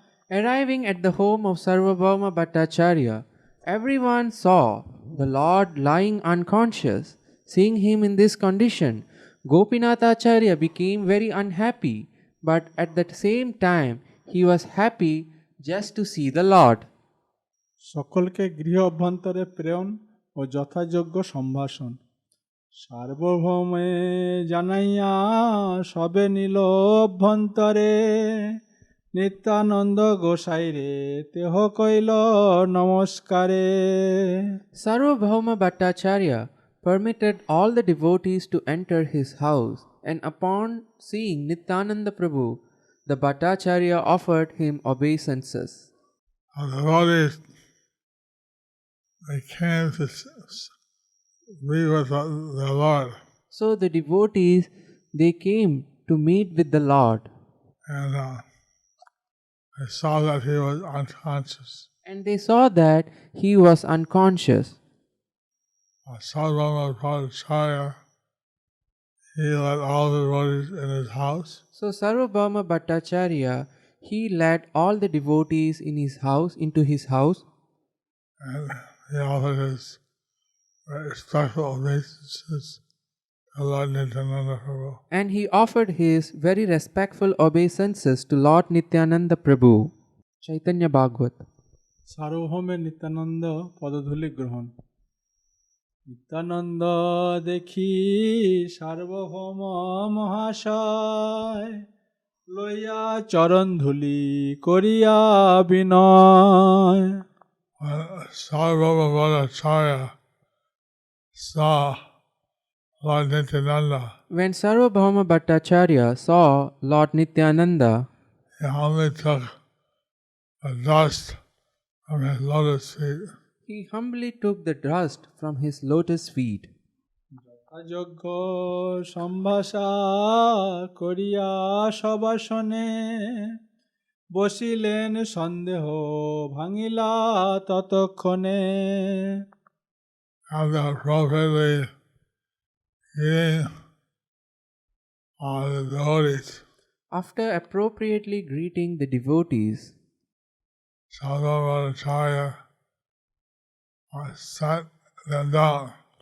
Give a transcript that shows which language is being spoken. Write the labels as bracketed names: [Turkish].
[English] Arriving at the home of Sarvabhauma Bhattacharya, everyone saw the Lord lying unconscious. Seeing him in this condition, Gopinath Acharya became very unhappy, but at the same time he was happy just to see the Lord. [Bangla] সকলকে গৃহ অভ্যন্তরে প্রেরণ ও যথাযোগ্য সম্ভাষণ সার্বভৌমে জানাইয়া সবে নিল অভ্যন্তরে নিত্যানন্দ গোসাইরে তেহ কইল নমস্কারে। [English] Sarvabhauma Bhattacharya permitted all the devotees to enter his house, and upon seeing Nityananda Prabhu, the Bhattacharya offered him obeisances. The devotees, they came to be with the Lord, So the devotees, they came to meet with the Lord, and they saw that he was unconscious. and they saw that he was unconscious. Sarvabhauma Bhattacharya, he led all the devotees in his house, So Sarvabhauma Bhattacharya, he led all the devotees into his house, and he offered his respectful obeisances to Lord Nityananda Prabhu. And he offered his very respectful obeisances to Lord Nityananda Prabhu. Chaitanya Bhagavat. [Bangla] সার্বভৌমের Nityananda পদধূলি গ্রহণ। নিত্যানন্দ দেখি সার্বভৌম মহাশয়, লইয়া চরণ ধূলি করিয়া বিনয়। [English] Sarvabhauma Bhattacharya saw Lord Nityananda, When Sarvabhauma Bhattacharya saw Lord Nityananda, he humbly took the dust from his lotus feet. he humbly took the dust from his lotus feet. [Bangla] যজ্ঞ সম্ভাষা করিয়া সবাসনে, বসিলেন সন্দেহ ভাঙিলা ততক্ষণে। [English] After appropriately eating all the devotees, After appropriately greeting the devotees, Sarvabhauma Bhattacharya sat them down,